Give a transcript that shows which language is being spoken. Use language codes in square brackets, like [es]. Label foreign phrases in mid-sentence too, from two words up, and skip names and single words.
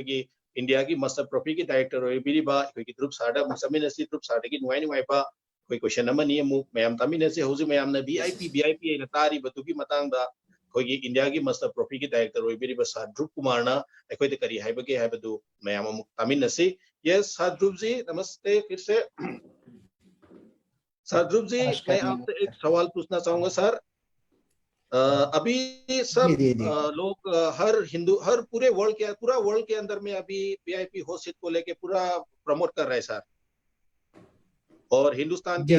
[mni] gi india gi master profi gi director oi biriba ekhoi gi group sarda musamin asi group sarda gi nuai ba koi question amani amu mayam tamina se hoji mayam na vip na tari batu gi matang da koi gi india gi master profi gi director oi biriba sa dhruv kumar na ekhoi de kari haibage haibadu mayam amu tamina si yes sa dhruv ji namaste [hi] फिर से सर ध्रुव जी मैं नमस्कार आपसे एक नमस्कार। सवाल पूछना चाहूंगा सर अभी जी सब जी जी लोग हर पूरा वर्ल्ड के अंदर में अभी [en] VIP host [hi] को लेके पूरा प्रमोट कर रहे हैं सर और हिंदुस्तान के